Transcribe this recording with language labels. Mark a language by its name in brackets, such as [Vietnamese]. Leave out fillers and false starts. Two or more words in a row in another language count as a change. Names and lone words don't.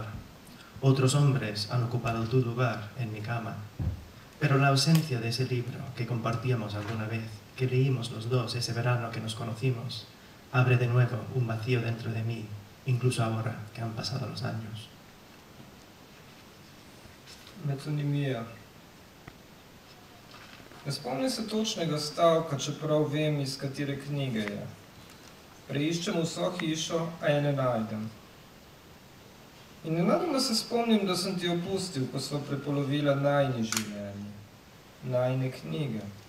[Spanish] Otros hombres han ocupado tu lugar en mi cama. Pero la ausencia de ese libro que compartíamos alguna vez, que leímos los dos ese verano que nos conocimos, abre de nuevo un vacío dentro de mí, incluso ahora que han pasado los años. [Slovenian] Metonimija. Ne spomnim se točnega stavka, čeprav vem, iz katere knjige je. Preiščem vso hišo, a je ne najdem. In nenadoma se spomnim, da sem ti opustil, ko sva prepolovila najini življenje, najine knjige.